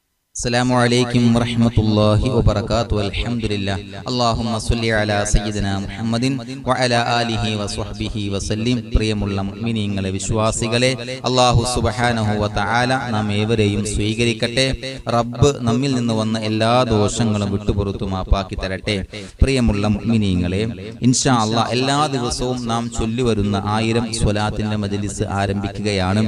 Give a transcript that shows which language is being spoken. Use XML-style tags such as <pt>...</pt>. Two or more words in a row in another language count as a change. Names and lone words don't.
<ar>السلام عليكم ورحمة الله وبركاته. الحمد لله. اللهم صل على سيدنا محمد وعلى آله وصحبه وسلم.</ar> <ml>പ്രിയമുള്ള മുഅ്മിനീങ്ങളെ, വിശ്വാസികളെ, അല്ലാഹു</ml> <ar>سبحانه وتعالى</ar> <ml>നാം ഏവരെയും സ്വീകരിക്കട്ടെ. റബ്ബ് നമ്മിൽ നിന്ന് വന്ന എല്ലാ ദോഷങ്ങളും വിട്ടുപുറത്തു മാപ്പാക്കി തരട്ടെ. പ്രിയമുള്ള മുഅ്മിനീങ്ങളെ,</ml> <ar>إن شاء الله</ar> <ml>എല്ലാ ദിവസവും നാം ചൊല്ലിവരുന്ന 1000 സ്വലാത്തിന്റെ മജ്ലിസ് ആരംഭിക്കുകയാണ്.</ml>